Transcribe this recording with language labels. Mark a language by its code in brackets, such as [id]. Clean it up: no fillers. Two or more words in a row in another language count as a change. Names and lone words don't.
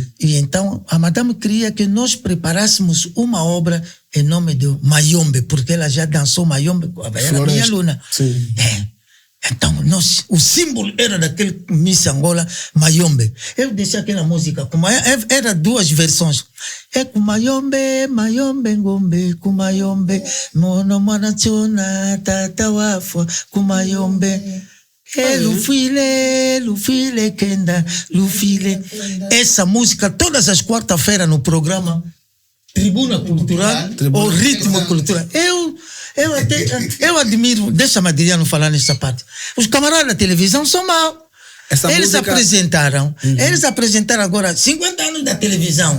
[pt] E então a madame queria que nós preparássemos uma obra em nome do Mayombe, porque ela já dançou Mayombe, era minha aluna. Sim. Então, o símbolo era daquele Miss Angola, Mayombe. Eu deixei aquela música, era duas versões. É com Mayombe, Ngombe, com Mayombe, Mono Manachona, Tatawafo, com Mayombe. [kg] Lufile, Kenda, Lufile. [pt] Essa música, todas as quarta-feiras no programa Tribuna Cultural, ou Ritmo Cultural. Eu admiro, deixa-me Adriano falar nessa parte. Os camaradas da televisão são maus. Eles apresentaram agora 50 anos da televisão.